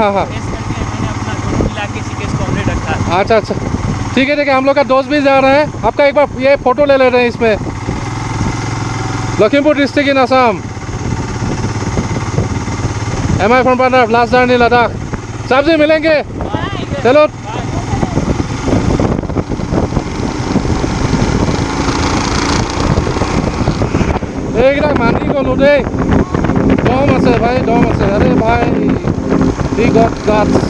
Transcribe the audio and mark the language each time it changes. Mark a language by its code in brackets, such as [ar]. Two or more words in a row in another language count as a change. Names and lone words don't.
[hi] इस करके मैंने अपना दोनों मिला के सिकेश कॉमरेड रखा है। अच्छा, ठीक है। हम लोग का दोस्त भी जा रहे हैं। आपका एक बार ये फोटो ले रहे हैं इसमें। [en] Lakhimpur district in Assam. Am I from Punjab? Last journey Ladakh. [hi] साहब जी मिलेंगे? चलो। [as] এইকেইটা মানি গ'লো দেই। দম আছে ভাই, দম আছে। আরে ভাই, [en] he got guts.